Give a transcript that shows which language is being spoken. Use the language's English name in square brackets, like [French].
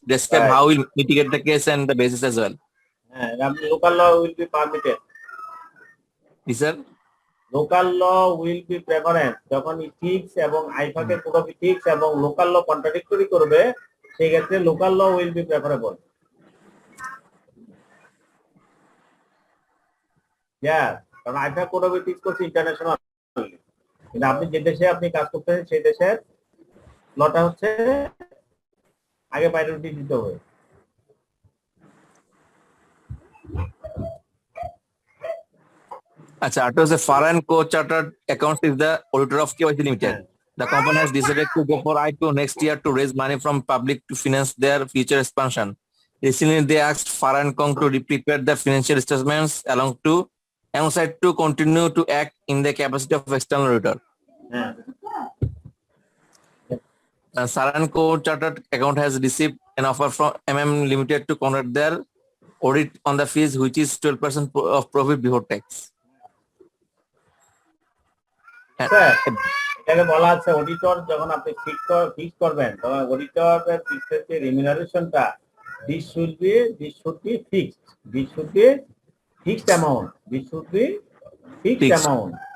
[English] Describe how you mitigate the case and the basis as well. Local law will be permitted. Yes, sir. Local law will be preference. [Bangla] যখন ethics এবং আইফাকে code of ethics এবং local ল contradictory করবে, সেই ক্ষেত্রে [English] Local law will be preferable. [Bangla] কারণ IIFA code of ethics করছে international, কিন্তু আপনি যে দেশে আপনি কাজ করতেছেন সেই দেশের লটা হচ্ছে আগে প্রায়োরিটি দিতে হবে। আচ্ছা, এটা হচ্ছে [English] Foreign Co-Chartered Accounts is the auditor of KYC Limited. The company has decided to go for IPO next year to raise money from public to finance their future expansion. Recently, they asked Foreign-Con to prepare their financial statements alongside to continue to act in the capacity of external auditor. Foreign Co-Chartered Account has received an offer from MM Limited to conduct their audit on the fees, which is 12% of profit before tax. [Bangla] Sir এটাকে বলা আছে auditor যখন আপনি fix করবেন তখন অডিটরের ফিক্সের যে রিমিনারেশনটা [English] this should be fixed, [Bangla] this should be fixed amount, this should be fixed [English] Fixed. Amount.